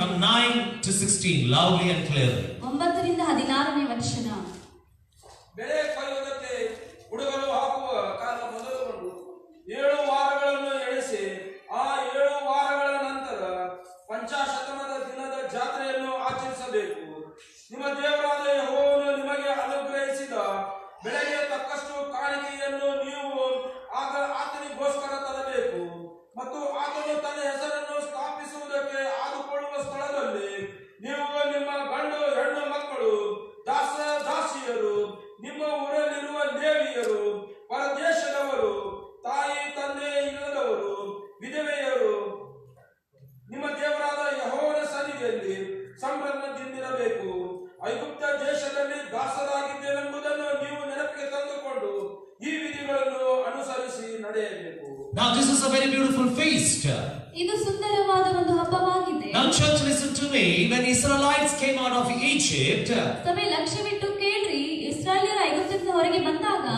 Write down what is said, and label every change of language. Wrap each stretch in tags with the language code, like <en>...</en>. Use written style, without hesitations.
<en>From 9 to 16 loudly and clearly.</en> <kn>9 ರಿಂದ 16ನೇ ವಚನ. ಬೆಳೆ ಕೊಯ್ಯುವುದಕ್ಕೆ ಹುಡುಗರು ಹಾಕುವ ಕಾಲ ಮೊದಲುಗೊಂಡು 7 ವಾರಗಳನ್ನು ಎಣಿಸಿ ಆ 7 ವಾರಗಳ ನಂತರ ಪಂಚಾಶತಮದ ದಿನದ ಜಾತ್ರೆಯನ್ನು ಆಚರಿಸಬೇಕು. ನಿಮ್ಮ ದೇವರಾದ ಯೆಹೋವನು ನಿಮಗೆ ಅನುಗ್ರಹಿಸಿದ ಬೆಳೆಗೆ ತಕ್ಕಷ್ಟು ಕಾಣಿಕೆಯನ್ನು ನೀವು ಆತನಿಗೋಸ್ಕರ ತರಬೇಕು. ಮತ್ತು ಆತನು ತನ್ನ ಹೆಸರನ್ನು ಸ್ಥಾಪಿಸುವುದಕ್ಕೆ ಆದುಕೊಳ್ಳುವ ಸ್ಥಳದಲ್ಲಿ ನೀವು ನಿಮ್ಮ ಗಂಡು ಹೆಣ್ಣು ಮಕ್ಕಳು, ದಾಸ ದಾಸಿಯರು, ನಿಮ್ಮ ಊರಲ್ಲಿರುವ ಲೇವಿಯರು, ಪರದೇಶದವರು, ತಾಯಿ ತಂದೆ ಇಲ್ಲದವರು, ವಿಧವೆಯರು ನಿಮ್ಮ ದೇವರಾದ ಯೆಹೋವನ ಸನ್ನಿಧಿಯಲ್ಲಿ ಸಂಭ್ರಮದಿಂದಿರಬೇಕು. ಐಗುಪ್ತ ದೇಶದಲ್ಲಿ ದಾಸರಾಗಿದ್ದೇವೆಂಬುದನ್ನು ನೀವು ನೆನಪಿಗೆ ತಂದುಕೊಂಡು ಈ ವಿಧಿಗಳನ್ನು ಅನುಸರಿಸಿ ನಡೆಯಬೇಕು.</kn> <en>Now this is a very beautiful feast.</en> <kn>ಇದು ಸುಂದರವಾದ ಒಂದು ಹಬ್ಬವಾಗಿದೆ.</kn> <en>Now church, listen to me. When Israelites came out of Egypt,</en> <kn>ಸಭೆ ಲಕ್ಷ್ಯವಿಟ್ಟು ಕೇಳ್ರಿ, ಇಸ್ರಾಯೇಲ್ಯರು ಐಗುಪ್ತದಿಂದ ಹೊರಗೆ ಬಂದಾಗ</kn>